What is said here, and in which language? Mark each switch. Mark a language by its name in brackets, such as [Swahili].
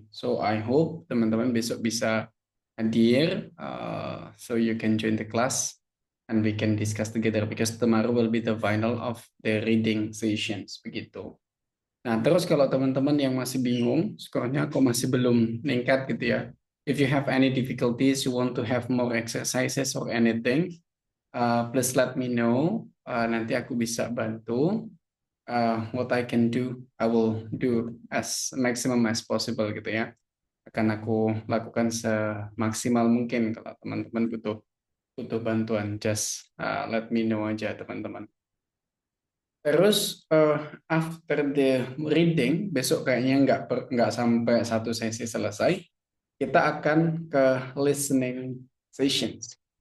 [English] So I hope [Indonesian] teman-teman besok bisa hadir, [English] so you can join the class and we can discuss together because tomorrow will be the final of the reading sessions [Indonesian] begitu. Nah, terus kalau teman-teman yang masih bingung, skornya kok masih belum meningkat gitu ya. [English] If you have any difficulties, you want to have more exercises or anything, please let me know. [Indonesian] Nanti aku bisa bantu. [English] What I can do, I will do as maximum as possible gitu ya. [Indonesian] Akan aku lakukan semaksimal mungkin. Kalau teman-teman butuh bantuan, [English] just let me know [Indonesian] aja teman-teman. Terus [English] after the reading, [Indonesian] besok kayaknya nggak sampai satu sesi selesai, kita akan ke listening sessions.